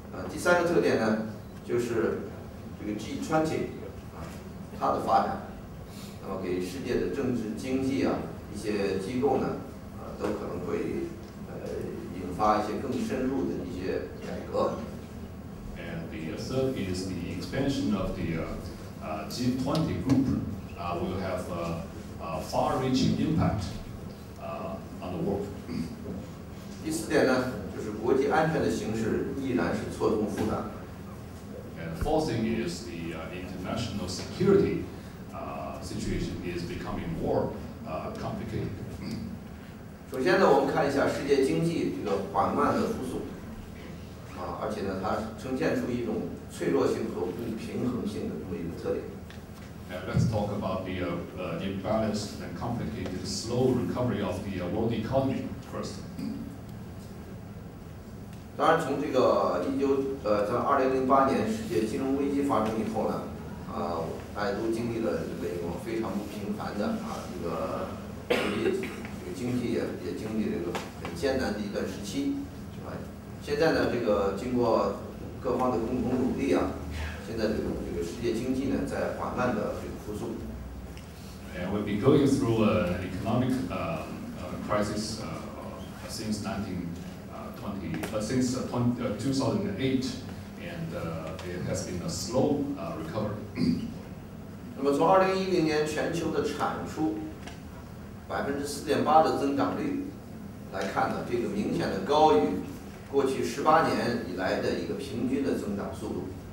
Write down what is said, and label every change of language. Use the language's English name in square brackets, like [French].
[Chinese] 第三个特点呢，就是这个 G20 它的发展，那么给世界的政治经济一些机构呢，都可能会引发一些更深入的一些改革。 [English] And the third is the expansion of the G20 group will have a far-reaching impact on the world. [Chinese] 第四点呢，就是国际安全的形势依然是错综复杂。 [English] And the fourth thing is the international security situation is becoming more complicated. [Chinese] 首先呢，我们看一下世界经济这个缓慢的复苏，而且呢，它呈现出一种脆弱性和不平衡性的这么一个特点。 [English] Let's talk about the imbalanced and complicated slow recovery of the world economy first. [Chinese] 当然，从这个在2008年世界金融危机发生以后呢，大家都经历了这个一种非常不平凡的这个经济也经历了一个很艰难的一段时期，现在呢，这个经过各方的共同努力现在这个世界经济呢在缓慢的这个复苏。 [English] And we've been going through an economic crisis since 2008, and it has been a slow recovery. [Chinese] 那么从2010年全球的产出4.8%的增长率来看呢，这个明显的高于过去18年以来的一个平均的增长速度。